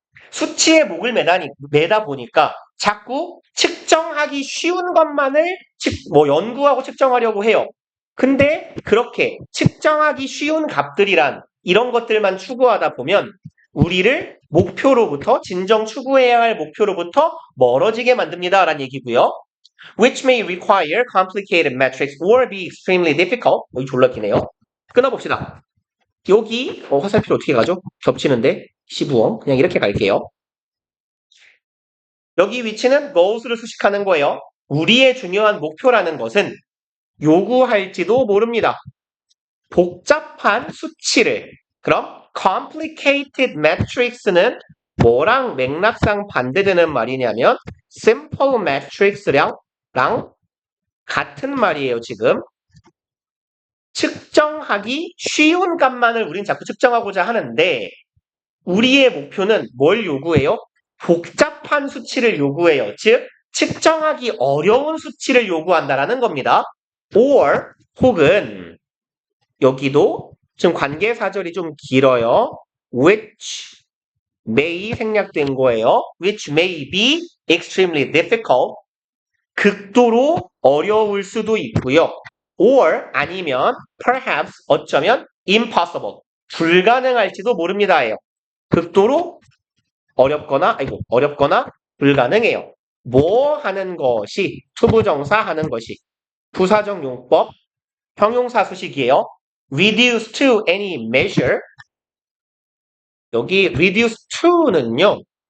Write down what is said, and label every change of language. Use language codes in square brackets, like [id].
[ko] 수치에 목을 매다 보니까 자꾸 측정하기 쉬운 것만을 연구하고 측정하려고 해요. 근데 그렇게 측정하기 쉬운 값들이란 이런 것들만 추구하다 보면 우리를 목표로부터, 진정 추구해야 할 목표로부터 멀어지게 만듭니다. 라는 얘기고요. [en] Which may require complicated metrics or be extremely difficult. [ko] 여기 졸라 기네요. 끊어봅시다. 여기 화살표를 어떻게 가죠? 겹치는데 시부엉 그냥 이렇게 갈게요. 여기 위치는 goals를 수식하는 거예요. 우리의 중요한 목표라는 것은 요구할지도 모릅니다. 복잡한 수치를. 그럼 [en] complicated metrics [ko] 는 뭐랑 맥락상 반대되는 말이냐면 [en] simple metrics [ko] 랑 같은 말이에요. 지금 측정하기 쉬운 값만을 우린 자꾸 측정하고자 하는데 우리의 목표는 뭘 요구해요? 복잡한 수치를 요구해요. 즉 측정하기 어려운 수치를 요구한다라는 겁니다. or 혹은 여기도 지금 관계사절이 좀 길어요. [en] which may [ko] 생략된 거예요. [en] which may be extremely difficult. [ko] 극도로 어려울 수도 있고요. [en] or [ko] 아니면 [en] perhaps [ko] 어쩌면 [en] impossible. [ko] 불가능할지도 모릅니다예요. 극도로 어렵거나 불가능해요. 뭐 하는 것이 투부정사 하는 것이 부사적 용법 형용사 수식이에요. [en] reduce to any measure. [ko] 여기 [en] reduce to는요.